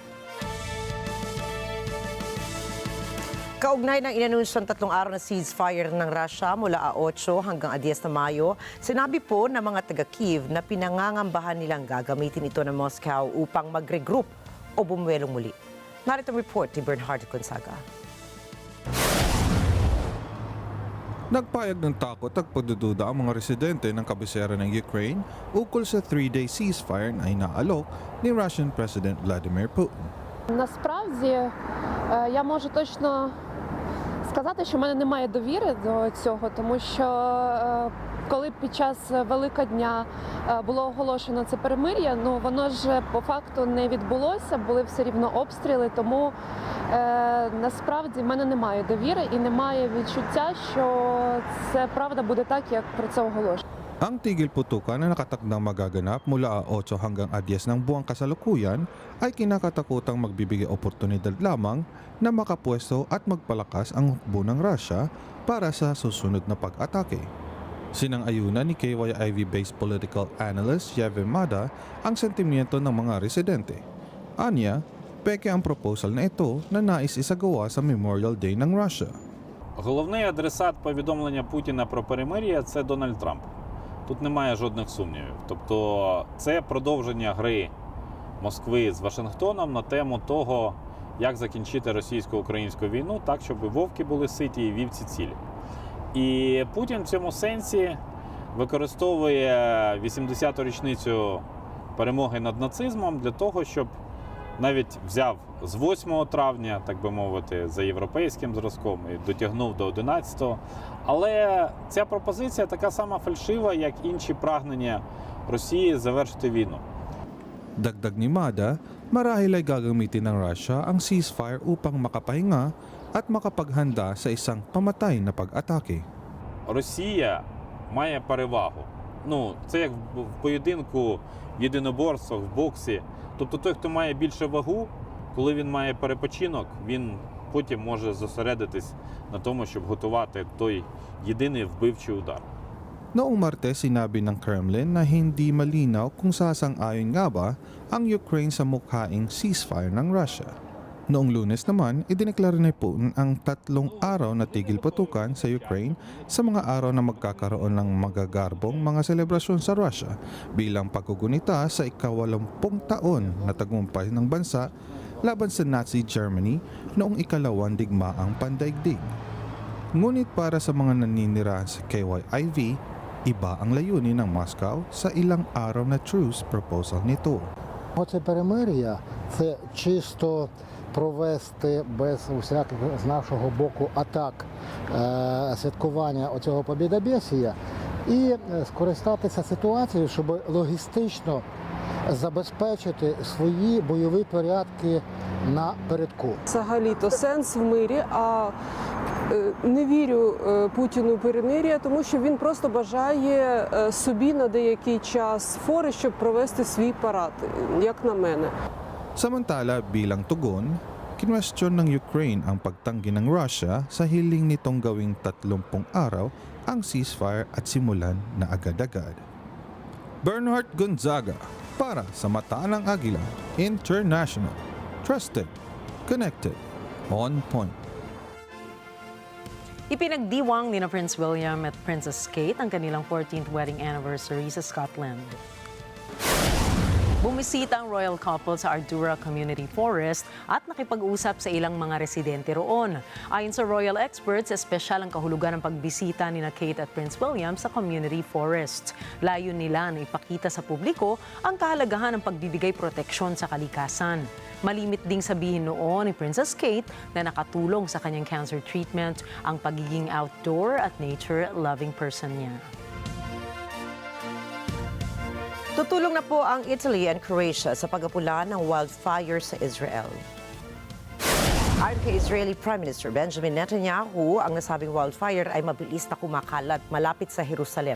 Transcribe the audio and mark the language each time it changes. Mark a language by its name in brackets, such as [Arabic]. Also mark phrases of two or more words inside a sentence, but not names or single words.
[Filipino] Kaugnay ng inanunsyong 3 araw na ceasefire ng Russia mula 8 hanggang 10 na Mayo, sinabi po ng mga taga-Kiev na pinangangambahan nilang gagamitin ito ng Moscow upang mag-regroup o bumuwelong muli. Narito report ni Bernhard Gonzaga. Nagpayag ng takot at pagdududa ang mga residente ng kabisera ng Ukraine ukol sa 3-day ceasefire na inaalok ni [English] Russian President [Filipino] Vladimir Putin. [Ukrainian] Насправді, я можу точно сказати, що в мене немає довіри до цього, тому що коли під час Великодня було оголошено це перемир'я, воно ж по факту не відбулося, були все рівно обстріли, тому насправді в мене немає довіри і немає відчуття, що це правда буде так, як про це оголошено. [Filipino] Ang tigil putukan na nakatakdang magaganap mula 8 hanggang 10 ng buwang kasalukuyan ay kinakatakutang magbibigay oportunidad lamang na makapwesto at magpalakas ang hukbo ng Russia para sa susunod na pag-atake. Sinang-ayunan ni KYIV-based [English] political analyst [Filipino] Yevhen Mada ang sentimiento ng mga residente. Anya, peke ang proposal na ito na nais isagawa sa Memorial Day ng Russia. [Ukrainian] Головний адресат повідомлення Путіна про перемир'я – це Дональд Трамп. Тут немає жодних сумнівів. Тобто це продовження гри Москви з Вашингтоном на тему того, як закінчити російсько-українську війну так, щоб вовки були ситі і вівці цілі. І Путін в цьому сенсі використовує 80-ту річницю перемоги над нацизмом для того, щоб навіть взяв з 8 травня, так би мовити, за європейським зразком і дотягнув до 11-го. Але ця пропозиція така сама фальшива, як інші прагнення Росії завершити війну. [Filipino] Dagdag ni Mada, marahil ay gagamitin ng Russia ang ceasefire upang makapahinga at makapaghanda sa isang pamatay na pag-atake. [Ukrainian] Росія має перевагу. Це як в поєдинку, в єдиноборствах, в боксі. Тобто той, хто має більше вагу, коли він має перепочинок, він потім може зосередитись на тому, щоб готувати той єдиний вбивчий удар. [Filipino] Noong Martes, sinabi ng Kremlin na hindi malinaw kung sasang-ayon nga ba ang Ukraine sa mukhaing ceasefire ng Russia. Noong Lunes naman, idineklara ni Putin ang 3 araw na tigil putukan sa Ukraine sa mga araw na magkakaroon ng magagarbong mga selebrasyon sa Russia bilang pagkugunita sa ika-80 taon na tagumpay ng bansa laban sa Nazi Germany noong ika-2 digmaang pandaigdig. Ngunit para sa mga naninirahan sa KYIV, iba ang layunin ng Moscow sa ilang araw на [English] truce proposal [Filipino] nito. [Ukrainian] Оце перемир'я – це чисто провести без усяких з нашого боку атак святкування оцього побєдобєсія і скористатися ситуацією, щоб логістично забезпечити свої бойові порядки напередку. Взагалі-то сенс в мирі, а не вірю Путіну перемир'я, тому що він просто бажає собі на деякий час фори, щоб провести свій парад, як на мене. [Filipino] Samantala, bilang tugon, kinwestiyon ng Ukraine ang pagtanggi ng Russia sa hiling nitong gawing 30 araw ang ceasefire at simulan na agad-agad. Bernhard Gonzaga para sa Mata ng Agila International. [English] Trusted, connected, on point. [Filipino] Ipinagdiwang ni Prince William at Princess Kate ang kanilang [English] 14th wedding anniversary [Filipino] sa Scotland. Bumisita ang [English] royal couple [Filipino] sa Ardura Community Forest at nakipag-usap sa ilang mga residente roon. Ayon sa [English] royal experts, [Filipino] espesyal ang kahulugan ng pagbisita ni Kate at Prince William sa [English] community forest. [Filipino] Layo nila na ipakita sa publiko ang kahalagahan ng pagbibigay proteksyon sa kalikasan. Malimit ding sabihin noon ni Princess Kate na nakatulong sa kanyang [English] cancer treatment [Filipino] ang pagiging outdoor at [English] nature-loving person [Filipino] niya. Tutulong na po ang Italy and Croatia sa pag-apula ng wildfire sa Israel. Ayon kay [English] Israeli Prime Minister [Filipino] Benjamin Netanyahu, ang nasabing wildfire ay mabilis na kumakalat malapit sa Jerusalem.